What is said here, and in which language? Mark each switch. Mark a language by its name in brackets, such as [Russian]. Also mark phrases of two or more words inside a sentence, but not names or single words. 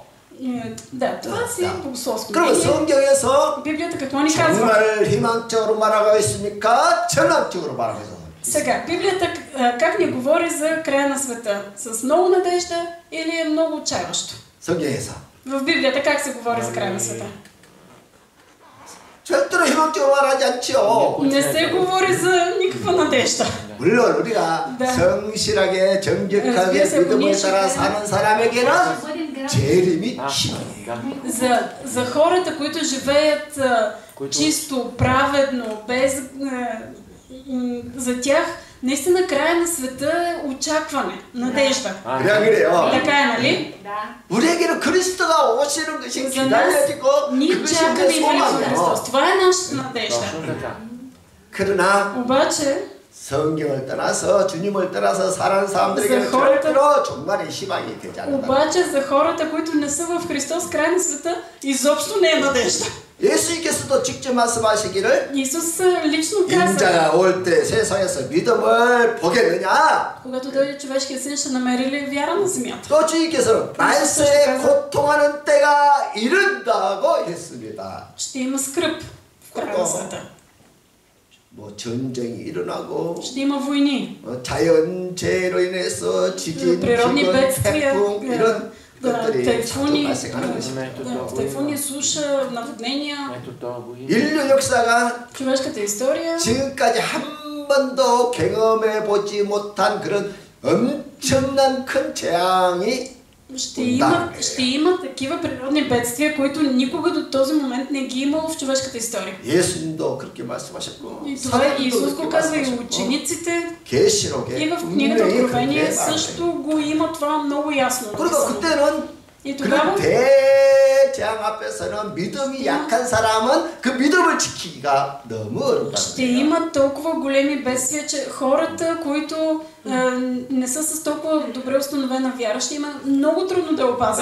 [Bulgarian] Да, това си е богословско. [Korean] 그럼 성경에서 [Bulgarian] Библията какво ни казва? [Korean] 정말 희망적으로 말하고 있습니까? 전락적으로 말하고 있습니까? [Bulgarian] Сега, Библията как ни говори за края на света? С много надежда или е много отчаяващо? [Korean] 성경에서. [Bulgarian] В Библията как се говори за края на света? [Korean] 절대로 희망적으로 말하지 않지요. [Bulgarian] Не се говори за никаква надежда. [Korean] 물론 우리가 성실하게 정직하게 믿음을 따라 사는 사람에게는 재림이 희망이에요. [Bulgarian] За хората, които живеят чисто, праведно, без за тях наистина края на света е очакване, надежда. Така е, нали? [Korean] 우리에게는 그리스도가 오시는 것이 기다려지고 그것이 우리의 소망이에요. [Bulgarian] Това е нашата надежда. [Korean] 그러나 [Bulgarian] обаче [Korean] 성경을 떠나서 주님을 떠나서 사는 사람들에게는 절대로 정말의 희망이 되지 않는다. [Bulgarian] обаче за хората, които не са в Христос, край на света изобщо не е надежда. [Korean] 예수님께서도 직접 말씀하시기를 [Bulgarian] Исус лично каза, [Korean] 인자가 올 때 세상에서 믿음을 보겠느냐? [Bulgarian] когато дойде човешкият син, ще намери ли вяра на земята? [Korean] 또 주님께서는 말세에 고통하는 때가 이른다고 했습니다. [Bulgarian] Ще има скръб в края на света. [Korean] 뭐 전쟁이 일어나고 [Bulgarian] ще има войни. [Korean] 자연재해로 인해서 지진, 기근, 태풍 이런 것들이 자주 발생하는 것입니다. [Bulgarian] тайфуни, суша, наводнения. [Korean] 인류 역사가 [Bulgarian] човешката история [Korean] 지금까지 한 번도 경험해 보지 못한 그런 엄청난 큰 재앙이 [Bulgarian] ще има такива природни бедствия, които никога до този момент не ги имало в човешката история. [Korean] 예수님도 그렇게 말씀하셨고, [Bulgarian] и това Исус го казва и учениците, [Korean] 계시록에 [Bulgarian] и в книгата Откровение също го има това много ясно. [Korean] 그리고 그때는 [Bulgarian] и [Korean] 그런 [Bulgarian] тогава [Korean] 대재앙 앞에서는 믿음이 약한 사람은 그 믿음을 지키기가 너무 어렵다. [Bulgarian] ще има толкова големи бедствия, че хората, които не са с толкова добре установена вяра, ще има много трудно да опазят.